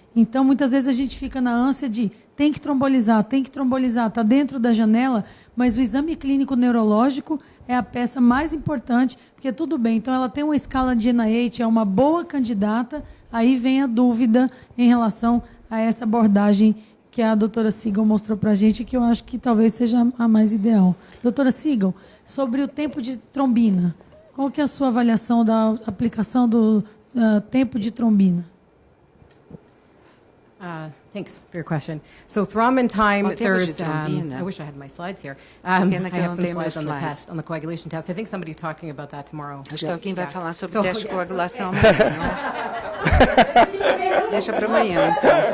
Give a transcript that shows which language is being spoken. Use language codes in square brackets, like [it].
[pt] Então, muitas vezes a gente fica na ânsia de tem que trombolizar, está dentro da janela, mas o exame clínico neurológico é a peça mais importante, porque tudo bem, então ela tem uma escala de NIH, é uma boa candidata, aí vem a dúvida em relação a essa abordagem que a doutora Sigal mostrou para a gente, que eu acho que talvez seja a mais ideal. Doutora Sigal, sobre o tempo de trombina, qual que é a sua avaliação da aplicação do tempo de trombina? [en] Thanks for your question. So thrombin time, there's, I wish I had my slides here. I have some slides on the test, on the coagulation test. I think somebody's talking about that tomorrow. [pt] Acho que alguém vai falar sobre o teste de coagulação amanhã, não é? Deixa para amanhã, então.